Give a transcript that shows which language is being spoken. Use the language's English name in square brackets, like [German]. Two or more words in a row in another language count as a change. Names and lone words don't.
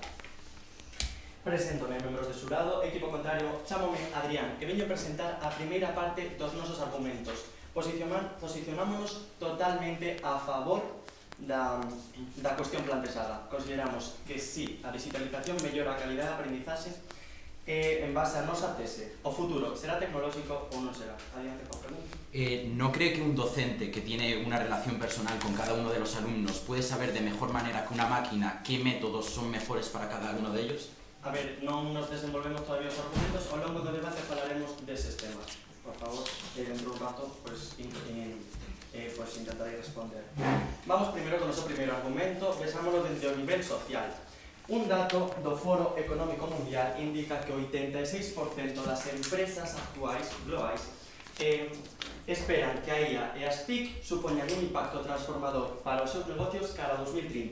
[Galician] Preséntome, membros de xurado, equipo contrario, chámome Adrián, e veño presentar a primeira parte dos nosos argumentos. Posicionámonos totalmente a favor da cuestión plantexada. Consideramos que sí, a digitalización mellora a calidade de aprendizaxe en base a nosa tese. O futuro será tecnolóxico ou non será? Adiante con pregunta. [Spanish] ¿No cree que un docente que tiene una relación personal con cada uno de los alumnos puede saber de mejor manera que una máquina qué métodos son mejores para cada uno de ellos? [Galician] A ver, non nos desenvolvemos todavía os argumentos, ao longo do debate falaremos deses temas. Por favor, dentro un rato, pues intentaré responder. Vamos primeiro con o noso primeiro argumento, vesámoslo dentro do nivel social. Un dato do Foro Económico Mundial indica que o 86% das empresas actuais globais esperan que a IA e as TIC supoñan un impacto transformador para os seus negocios cara a 2030.